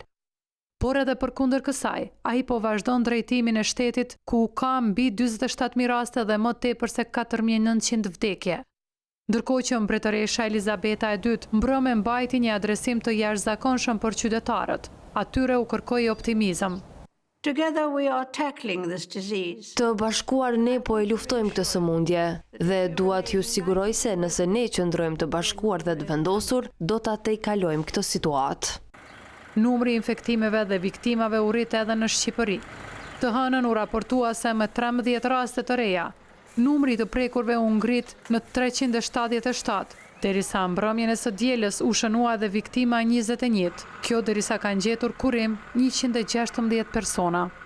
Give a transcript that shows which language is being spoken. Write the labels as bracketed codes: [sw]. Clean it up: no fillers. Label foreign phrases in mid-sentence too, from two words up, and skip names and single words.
[sq] Por edhe përkundër kësaj, ai po vazhdon drejtimin e shtetit ku ka mbi 47.000 raste dhe më tepër se 4.900 vdekje. Ndërkohë që mbretëresha Elizabeta II mbrëmë mbajti një adresim të jashtëzakonshëm për qytetarët, atyre u kërkoi optimizëm. [en] Together we are tackling this disease. [sq] Të bashkuar ne po e luftojmë këtë sëmundje dhe dua t'ju siguroj se nëse ne qëndrojmë të bashkuar dhe të vendosur, do ta tejkalojmë këtë situatë. Numri i infektimeve dhe viktimave u rrit edhe në Shqipëri. Të hënën u raportua se me 13 raste të reja, numri të prekurve u ngrit në 377, derisa mbrëmjen e së dielës u shënua edhe viktima 21, kjo derisa kanë gjetur kurim 116 persona.